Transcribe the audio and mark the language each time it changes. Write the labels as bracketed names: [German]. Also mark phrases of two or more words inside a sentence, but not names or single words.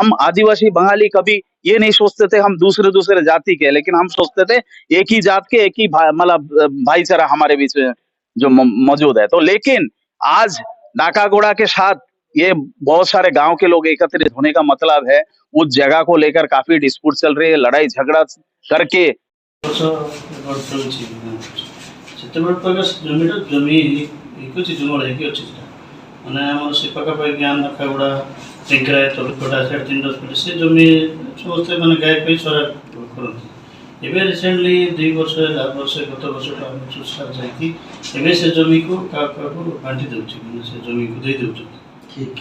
[Hindi] हम आदिवासी बंगाली कभी ये नहीं सोचते थे हम दूसरे दूसरे जाति के, लेकिन हम सोचते थे एक ही जात के, एक ही मतलब भाईचारा हमारे बीच में जो मौजूद है। तो लेकिन आज नाकागोड़ा के साथ ये बहुत सारे गांव के लोग एकत्रित होने का मतलब है उस जगह को लेकर काफी डिस्प्यूट चल रही है, लड़ाई झगड़ा करके [Odia] ମାନେ ଆମର ସେ ପାଖାପାଖି ଗାଁ ନାକାଗୁଡ଼ା ଟେଙ୍କରାଏ ତଲକଟା 3.5 ଫୁଟ ସେ ଜମି ସମସ୍ତେ ମାନେ ଗାଈ ପାଇଁ ସରା କରନ୍ତି। ଏବେ ରିସେଣ୍ଟଲି 2 ବର୍ଷ ହେଲା ଗତ ବର୍ଷଟା ଆମେ ଚୁଷା ଯାଇକି ଏବେ ସେ ଜମିକୁ କାହାକୁ ବାଣ୍ଟି ଦେଉଛି, ମାନେ ସେ ଜମିକୁ ଦେଇ ଦେଉଛନ୍ତି।